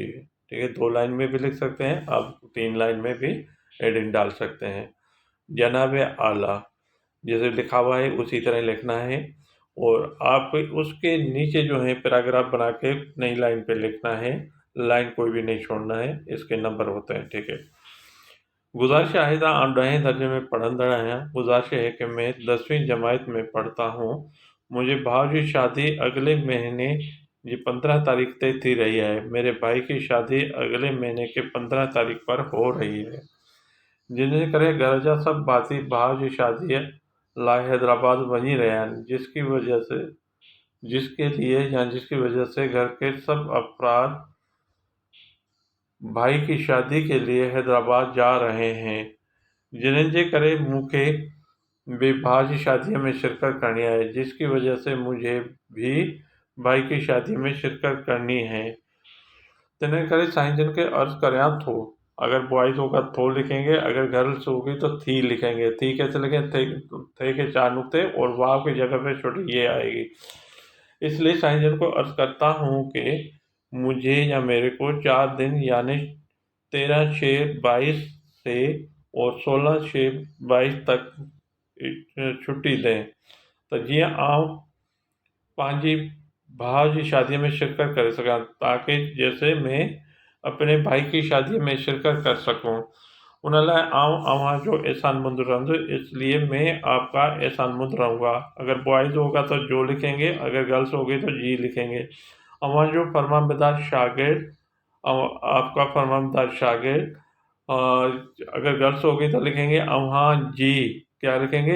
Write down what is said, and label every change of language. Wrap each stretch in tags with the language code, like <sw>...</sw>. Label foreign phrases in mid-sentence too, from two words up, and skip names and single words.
<ur>ٹھیک ہے، 2 لائن میں بھی لکھ سکتے ہیں، آپ 3 لائن میں بھی ہیڈنگ ڈال سکتے ہیں. جناب عالی جیسے لکھا ہوا ہے اسی طرح لکھنا ہے اور آپ اس کے نیچے جو ہے پیراگراف بنا کے نئی لائن پہ لکھنا ہے. لائن کوئی بھی نہیں چھوڑنا ہے، اس کے نمبر ہوتے ہیں. ٹھیک ہے,</ur> <sd>गुज़ारिश आहे त आउं 10हें दर्जे में पढ़ंदड़ आहियां।</sd> <ur>گزارش ہے کہ میں 10ویں جماعت میں پڑھتا ہوں.</ur> <sd>मुंहिंजे भाउ जी शादी अगले महीने जी 15 तारीख़ ते थी रही है।</sd> <ur>میرے بھائی کی شادی اگلے مہینے کے 15 تاریخ پر ہو رہی ہے,</ur> <sd>जिन करे घर जा सब भाती भाउ जी शादीअ लाइ हैदराबाद वञी रहिया आहिनि,</sd> <ur>جس کی وجہ سے گھر کے سب افراد بھائی کی شادی کے لیے حیدرآباد جا رہے ہیں,</ur> <sd>जिन्हनि जे करे मूंखे भी भाउ जी शादीअ में शिरकत करनी है,</sd> <ur>جس کی وجہ سے مجھے بھی بھائی کی شادی میں شرکت کرنی ہے.</ur> <sd>तिन करे साईं जन के अर्ज़ करियां थो।</sd> <ur>اگر بوائز ہوگا تو لکھیں گے، اگر گرلز ہوگی تو تھی لکھیں گے. تھی کیسے لکھیں? تھے کے 4 نقطے اور واؤ کی جگہ پہ چھوٹی یے آئے گی. اس لیے سائیں جن کو عرض کرتا ہوں کہ مجھے یا میرے کو 4 دن یعنی 13/6/22 سے اور 16/6/22 تک چھٹی دیں तो</ur> <sd>जीअं आउं पंहिंजी भाउ जी शादीअ में शिरकत करे सघां,</sd> <ur>تاکہ جیسے میں اپنے بھائی کی شادی میں شرکت کر سکوں.</ur> <sd>उन लाइ आउं अव्हां जो एहसानमंद रहंदुसि,</sd> <ur>اس لیے میں آپ کا احسان مند رہوں گا. اگر بوائز ہوگا تو جو لکھیں گے، اگر گرلز ہوگی تو جی لکھیں گے.</ur> <sd>अव्हां जो फरमाबरदार शागिर्द,</sd> <ur>آپ کا فرمانبردار شاگرد. اگر گرلز ہوگی تو لکھیں گے</ur> <sd>अव्हां जी,</sd> <ur>کیا لکھیں گے?</ur>